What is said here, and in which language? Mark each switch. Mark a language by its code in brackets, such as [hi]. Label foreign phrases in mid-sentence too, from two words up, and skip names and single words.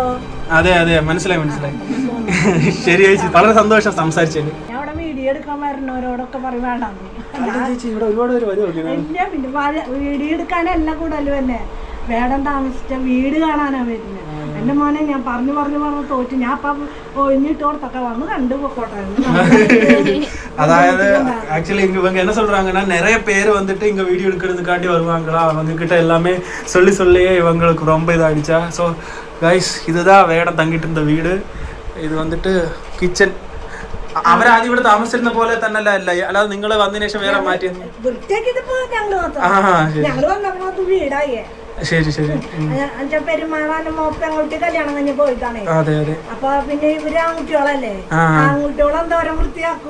[ml] അതെ മനസ്സിലായി. ശരി ചേച്ചി, വളരെ സന്തോഷം സംസാരിച്ചത്. ഞാൻ അവിടെ വീഡിയോ എടുക്കാൻ വരുന്നവരോടൊക്കെ പറയും വേണ്ടാന്ന്. ഇല്ല, പിന്നെ വീഡിയോ എടുക്കാനല്ല കൂടുതലും തന്നെ വേടം താമസിച്ച വീട് കാണാനാ വരുന്നത്. എന്റെ മോനെ ഞാൻ പറഞ്ഞു തോറ്റു. ഞാൻ അപ്പം ഒഴിഞ്ഞിട്ട് കൊടുത്തൊക്കെ വന്ന് കണ്ടു പോക്കോട്ടെ. [ta] அதாவது ஆக்சுவலி இவங்க என்ன சொல்றாங்கன்னா, நிறைய பேர் வந்துட்டு இங்க வீடியோ எடுக்கிறதுக்காண்டி வருவாங்களா, அவங்க கிட்ட எல்லாமே சொல்லியே இவங்களுக்கு ரொம்ப இதாகிடுச்சா. [en] so guys, [ta] இதுதான் வேடம் தங்கிட்டு இருந்த வீடு. [ml] ഇത് വന്നിട്ട് കിച്ചൺ. അവരാദ്യം ഇവിടെ താമസിച്ചിരുന്ന പോലെ തന്നെ അല്ല, അല്ലാതെ നിങ്ങൾ വന്നതിന് ശേഷം വേറെ മാറ്റിയത്? ശരി പെരുമാറാനും മോപ്പങ്ങോട്ട് കല്യാണം കഴിഞ്ഞ് പോയിട്ടാണ്. അപ്പൊ പിന്നെ ഇവര് ആൺകുട്ടികളല്ലേ, ആൺകുട്ടികളെന്തോരം വൃത്തിയാക്കും.